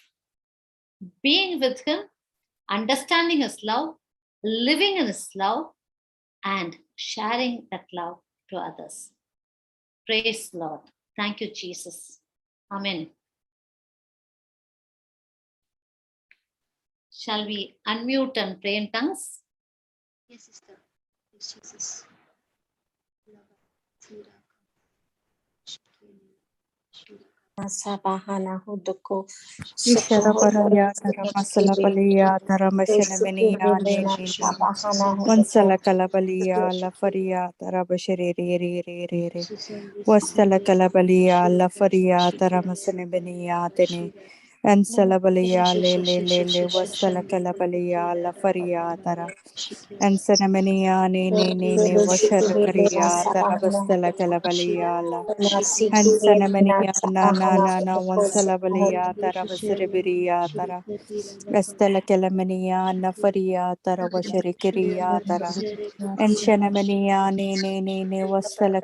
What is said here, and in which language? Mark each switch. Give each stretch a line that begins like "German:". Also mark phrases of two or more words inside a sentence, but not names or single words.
English: Being with him, understanding his love, living in his love, and sharing that love to others. Praise the Lord. Thank you, Jesus. Amen. Shall we unmute and pray in tongues? Yes, sister. Yes, Jesus. Sabahana Hudoko Isharabaraya Taramasala Balia Taramashanaminea Nini Wansala Kalabalia La Faria Tarabashiri Wastala Kalabalia La Faria Taramasanabenia Tene and Salabalia Le Wastala Kalabalia La Faria Tara and Sanamania Nini Washarakaria Tarabastala Kalabalia La and Sanamania na Wansalabalia Tarabasiribiria Tara Estela Kelamania Nafaria Tara Washarikiria Tara and Shanamania ne Wastala